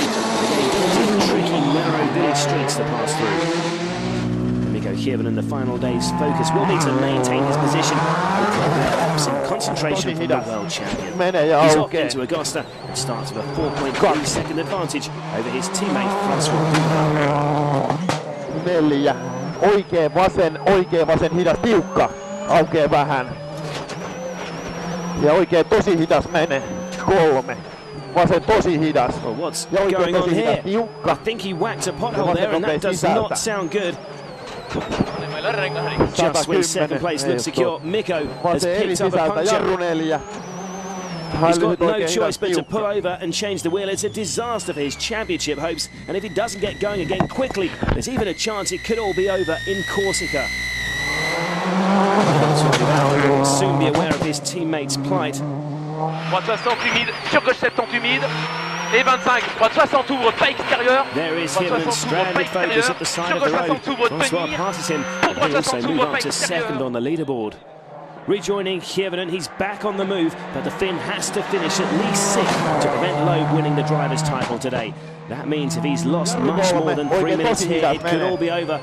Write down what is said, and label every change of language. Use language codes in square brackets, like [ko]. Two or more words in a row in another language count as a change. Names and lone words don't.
[en] Again, tricky, narrow village streets to pass through. Hirvonen, the final day's focus, will need to maintain his position with some concentration from the world champion. He's off into Augusta and starts with a 4.3 second advantage over his teammate Francois Duval. [fi] 4. Oikein vasen, hidas, tiukka. Aukeaa vähän. Ja oikein tosi hidas menee. 3. Vasen tosi hidas. [en] Well, what's going on here? I think he whacked a pothole there and that does not sound good. Just when second place looks secure, Mikko has picked up a puncture. He's got no choice but to pull over and change the wheel. It's a disaster for his championship hopes, and if he doesn't get going again quickly, there's even a chance it could all be over in Corsica. He will soon be aware of his teammates' plight. [fr] 360 humide, sur gauche 70 humide. Et 25, droite 60 ouvre, pas extérieur. [en] There is Hirvonen, stranded focus at the side of the road. Francois passes him, and they also move up to second on the leaderboard. Rejoining Hirvonen, he's back on the move, but the Finn has to finish at least 6th to prevent Loeb winning the driver's title today. That means if he's lost much more than 3 minutes here, it could all be over.